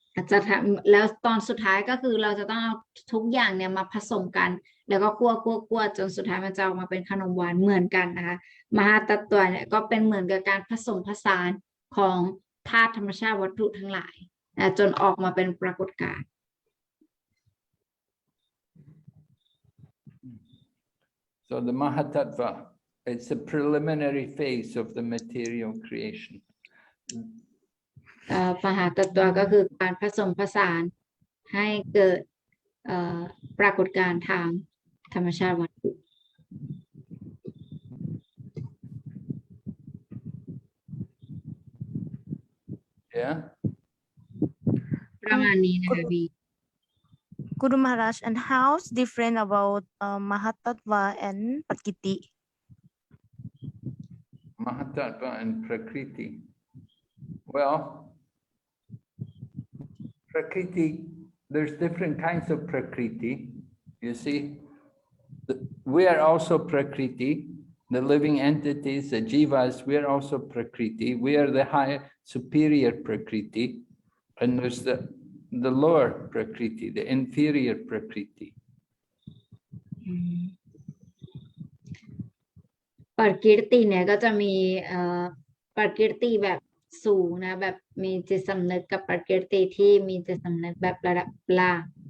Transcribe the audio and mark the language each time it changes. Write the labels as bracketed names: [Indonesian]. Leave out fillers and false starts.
[Thai] จะทำแล้วตอนสุดท้ายก็คือเราจะต้องเอาทุกอย่างเนี่ยมาผสมกัน แล้วก็คั่วจนสุดท้ายมันจะออกมาเป็นขนมหวานเหมือนกันนะคะมหาตัตตวเนี่ยก็เป็นเหมือนกับการผสมผสานของธาตุธรรมชาติวัตถุทั้งหลายจนออกมาเป็นปรากฏการณ์ [English] So the Mahatattva, it's a preliminary phase of the material creation. [Thai] มหาตัตตวก็คือการผสมผสานให้เกิดปรากฏการณ์ทางธรรมชาติวัตถุ Yeah. ประมาณนี้นะคะพี่ [English] Guru Maharaj, and how's different about Mahatattva and Prakriti? Mahatattva and Prakriti. Well, Prakriti, there's different kinds of Prakriti. You see, we are also Prakriti, the living entities, the jivas, we are also Prakriti. We are the higher, superior Prakriti, and there's the lower Prakriti, the inferior Prakriti. [Thai] ปรกิรติเนี่ยก็จะมีปรกิรติแบบสูงนะแบบมีจิตสำนึกกับปรกิรติที่มีจิตสำนึกแบบระดับล่าง